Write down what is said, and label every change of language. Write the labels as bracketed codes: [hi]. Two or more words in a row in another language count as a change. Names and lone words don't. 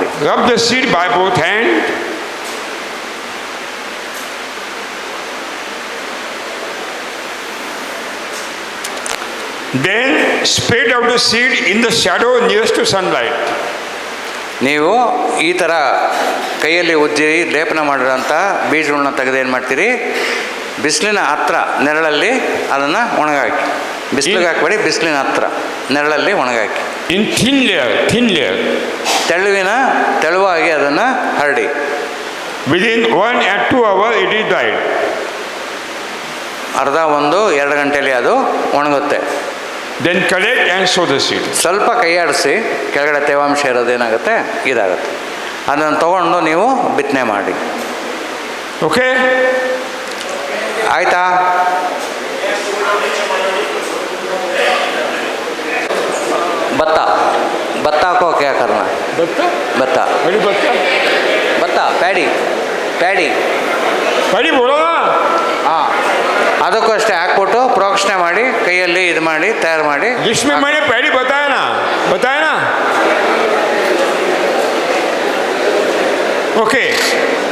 [en] Rub the seed by both hands. Then spread out the seed in the shadow nearest to sunlight. [kn] ನೀವು ಈ ಥರ ಕೈಯಲ್ಲಿ ಉಜ್ಜಿ ಲೇಪನ ಮಾಡಿರೋಂಥ ಬೀಜಗಳನ್ನ ತೆಗೆದು ಏನು ಮಾಡ್ತೀರಿ, ಬಿಸಿಲಿನ ಹತ್ರ ನೆರಳಲ್ಲಿ ಅದನ್ನು ಒಣಗಾಕಿ. ಬಿಸಿಲಿಗೆ ಹಾಕಬೇಡಿ, ಬಿಸಿಲಿನ ಹತ್ರ ನೆರಳಲ್ಲಿ ಒಣಗಾಕಿ. [en] In thin layer. [kn] ತೆಳುವಾಗಿ ಅದನ್ನು ಹರಡಿ. [en] Within 1 and 2 hours it is dried. [kn] ಅರ್ಧ 1-2 ಗಂಟೆಯಲ್ಲಿ ಅದು ಒಣಗುತ್ತೆ. [en] Then collect and sow the seed. [kn] ಸ್ವಲ್ಪ ಕೈಯಾಡಿಸಿ, ಕೆಳಗಡೆ ತೇವಾಂಶ ಇರೋದೇನಾಗುತ್ತೆ, ಇದಾಗುತ್ತೆ. ಅದನ್ನು ತಗೊಂಡು ನೀವು ಬಿತ್ತನೆ ಮಾಡಿ. [en] Okay? [kn] ಆಯಿತಾ? ಭತ್ತ ಹಾಕೋಕೆ ಯಾಕರ್ನ? ಭತ್ತ ಪ್ಯಾಡಿ [hi] बोलो ना. [kn] ಹಾಂ, ಅದಕ್ಕೂ ಅಷ್ಟೇ ಹಾಕ್ಬಿಟ್ಟು ಪ್ರೋಕ್ಷಣೆ ಮಾಡಿ, ಕೈಯಲ್ಲಿ ಇದು ಮಾಡಿ ತಯಾರು ಮಾಡಿ. [hi] जिसमें मैंने पैडी बताया ना. [en] Okay.